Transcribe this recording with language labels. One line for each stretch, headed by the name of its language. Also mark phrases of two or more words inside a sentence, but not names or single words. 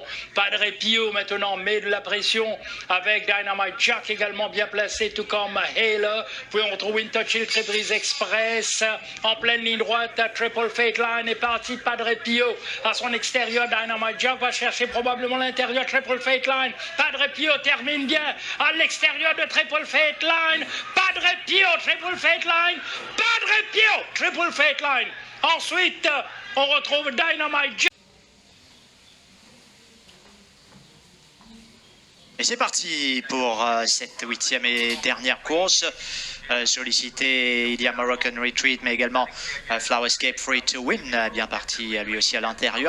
French: Padre Pio maintenant met de la pression avec Dynamite Jack également bien placé, tout comme Halo. Puis on retrouve Winter Chill, Trapeze Express en pleine ligne droite. Triple Fate Line est parti. Padre Pio à son extérieur. Dynamite Jack va chercher probablement l'intérieur. Triple Fate Line. Padre Pio termine bien à l'extérieur de Triple Fate Line. Padre Pio, Triple Fate Line. Padre Pio, Triple Fate Line. Ensuite, on retrouve Dynamite Jack. Et c'est parti pour cette 8e et dernière course. Sollicité, il y a Moroccan Retreat, mais également Flowerscape Free to Win, bien parti lui aussi à l'intérieur.